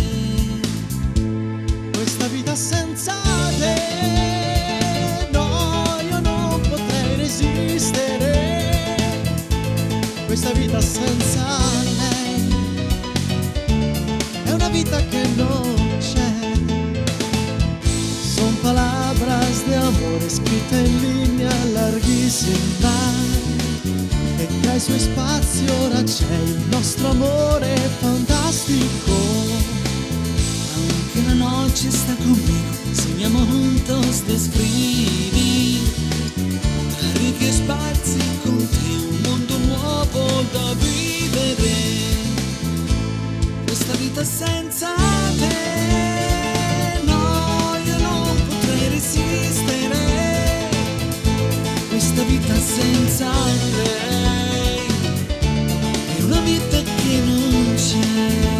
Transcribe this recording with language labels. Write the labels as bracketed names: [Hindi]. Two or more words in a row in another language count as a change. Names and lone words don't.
[Italian] Questa vita senza te, no, io non potrei resistere. Questa vita senza lei è una vita che non c'è. [Spanish] Son palabras de amor [Italian] scritte in linea larghissima, e tra i suoi spazi ora c'è il nostro amore fantastico. [Spanish] Aunque la noche está conmigo, soñamos juntos de escribir [Italian] ricchi spazi con te, un mondo nuovo da vivere. Questa vita senza te, no, io non potrei resistere. Questa vita senza lei è una vita che non c'è.